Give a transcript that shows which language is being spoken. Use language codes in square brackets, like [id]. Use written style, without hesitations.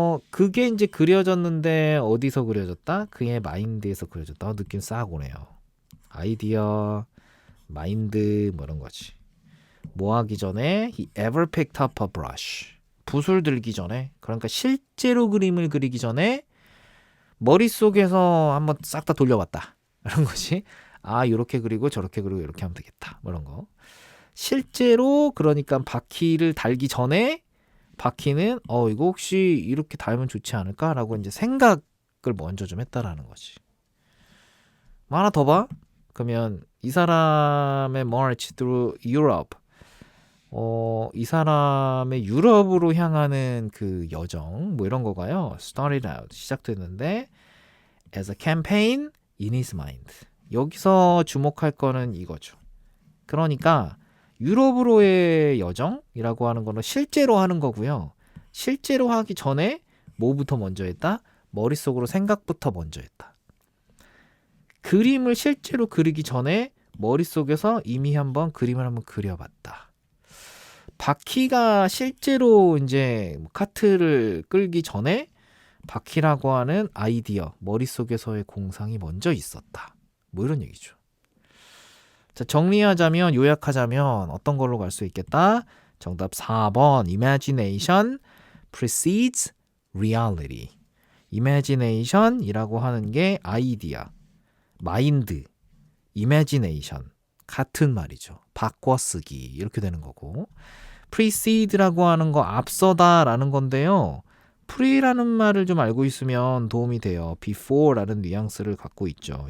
[ko] 그게 이제 그려졌는데 어디서 그려졌다? 그의 마인드에서 그려졌다. 느낌 싹 오네요. 아이디어, 마인드 뭐 이런 거지. 뭐 하기 전에 [en] he ever picked up a brush. [ko] 붓을 들기 전에, 그러니까 실제로 그림을 그리기 전에 머릿속에서 한번 싹 다 돌려봤다. 이런 거지. 요렇게 그리고 저렇게 그리고 이렇게 하면 되겠다. 뭐 이런 거. 실제로 그러니까 바퀴를 달기 전에 바퀴는 이거 혹시 이렇게 달면 좋지 않을까라고 이제 생각을 먼저 좀 했다라는 거지. 뭐 하나 더 봐. 그러면 이 사람의 [en] march through Europe. [ko] 이 사람의 유럽으로 향하는 그 여정 뭐 이런 거가요. [en] started out [ko] 시작됐는데 [en] as a campaign in his mind. [ko] 여기서 주목할 거는 이거죠. 그러니까 유럽으로의 여정이라고 하는 거는 실제로 하는 거고요. 실제로 하기 전에 뭐부터 먼저 했다? 머릿속으로 생각부터 먼저 했다. 그림을 실제로 그리기 전에 머릿속에서 이미 한번 그림을 한번 그려봤다. 바퀴가 실제로 이제 카트를 끌기 전에 바퀴라고 하는 아이디어, 머릿속에서의 공상이 먼저 있었다. 뭐 이런 얘기죠. 자, 정리하자면, 요약하자면 어떤 걸로 갈 수 있겠다? 정답 4번. [en] Imagination precedes reality. [ko] Imagination이라고 하는 게 아이디어, 마인드, imagination 같은 말이죠. 바꿔쓰기 이렇게 되는 거고, precede라고 하는 거 앞서다라는 건데요. pre라는 말을 좀 알고 있으면 도움이 돼요. before라는 뉘앙스를 갖고 있죠.